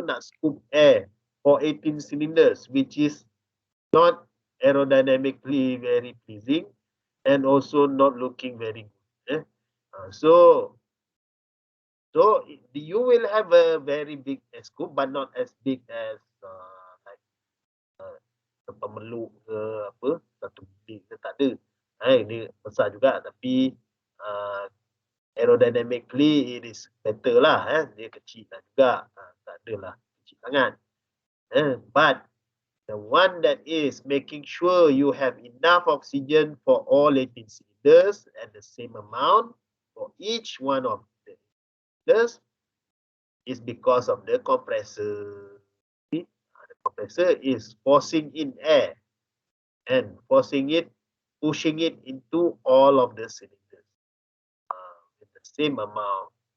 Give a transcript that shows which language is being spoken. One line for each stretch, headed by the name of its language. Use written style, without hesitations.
Malay: Nak
English: scoop air for 18 cylinders, which is not aerodynamically very pleasing and also not looking very good. So you will have a very big air scoop, but not as big as
Malay: pemeluk ke apa, satu bilik ke tak ada. Dia besar juga tapi
English: aerodynamically it is better
Malay: lah. Dia kecil lah juga. Tak adalah kecil sangat.
English: But the one that is making sure you have enough oxygen for all 18 cylinders at the same amount for each one of the cylinders is because of the compressor. The compressor is forcing in air and pushing it into all of the cylinders with the same amount.